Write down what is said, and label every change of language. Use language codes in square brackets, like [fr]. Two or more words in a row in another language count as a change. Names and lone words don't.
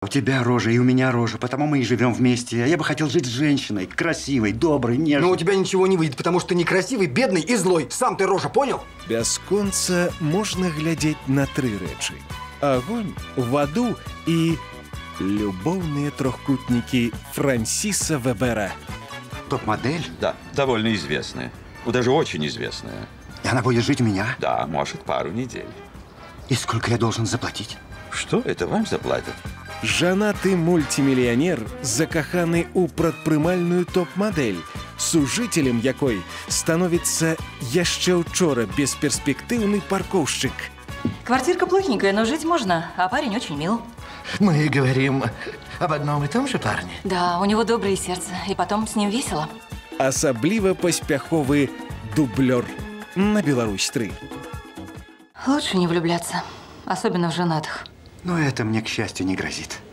[ru] У тебя рожа, и у меня рожа, потому мы и живем вместе. А я бы хотел жить с женщиной, красивой, доброй, нежной. Но у тебя ничего не выйдет, потому что ты некрасивый, бедный и злой. Сам ты рожа, понял? [be] Бясконца можна глядзець на тры рэчы: агонь, ваду і любоўныя трохкутнікі Франсиса Вебера. [ru] Топ-модель? Да, довольно известная. Даже очень известная. И она будет жить у меня? Да, может, пару недель. И сколько я должен заплатить? Что? Это вам заплатят? [be] Жанаты мультимільянер, закаханы ў прадпрымальную топ-мадэль, сужителем якой становится яшчэ учора бесперспектыўны парковщик. [ru] Квартирка плохенькая, но жить можно, а парень очень мил. Мы говорим об одном и том же парне. Да, у него доброе сердце, и потом с ним весело. [be] Асабліва паспяховы дублёр на Беларусь 3. [ru] Лучше не влюбляться, особенно в женатых. Но это мне, к счастью, не грозит.